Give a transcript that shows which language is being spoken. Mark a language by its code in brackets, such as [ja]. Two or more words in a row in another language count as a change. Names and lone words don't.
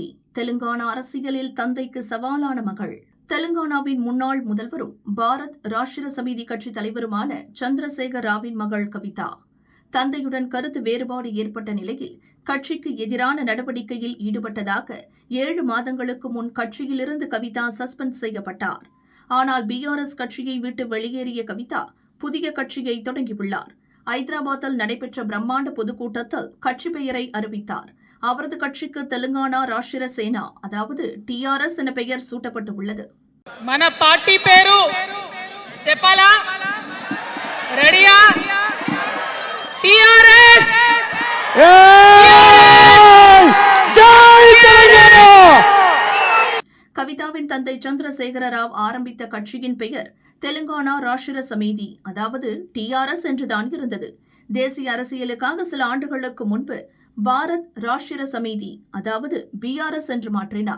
[ta] தெலுங்கானா அரசியலில் தந்தைக்கு சவாலான மகள். தெலுங்கானாவின் முன்னாள் முதல்வரும் பாரத் ராஷ்டிர சமிதி கட்சி தலைவருமான சந்திரசேகர் ராவின் மகள் கவிதா தந்தையுடன் கருத்து வேறுபாடு ஏற்பட்ட நிலையில் கட்சிக்கு எதிரான நடவடிக்கையில் ஈடுபட்டதாக 7 மாதங்களுக்கு முன் கட்சியிலிருந்து கவிதா சஸ்பெண்ட் செய்யப்பட்டார். ஆனால் பிஆர்எஸ் கட்சியை விட்டு வெளியேறிய கவிதா புதிய கட்சியை தொடங்கியுள்ளார். ஐதராபாத்தில் நடைபெற்ற பிரம்மாண்ட பொதுக்கூட்டத்தில் கட்சி பெயரை அறிவித்தார். அவரது கட்சிக்கு தெலுங்கானா ராஷ்டிர சேனா, அதாவது டிஆர்எஸ் என பெயர் சூட்டப்பட்டுள்ளது. [te] మన పార్టీ పేరు చెప్పాలా? రెడీయా? టిఆర్ఎస్. [ta] கவிதாவின் தந்தை சந்திரசேகர ராவ் ஆரம்பித்த கட்சியின் பெயர் தெலுங்கானா ராஷ்டிர சமிதி, அதாவது டிஆர்எஸ் என்றுதான் இருந்தது. தேசிய அரசியலுக்காக சில ஆண்டுகளுக்கு முன்பு பாரத் ராஷ்டிர சமிதி, அதாவது பிஆர்எஸ் என்று மாற்றினார்.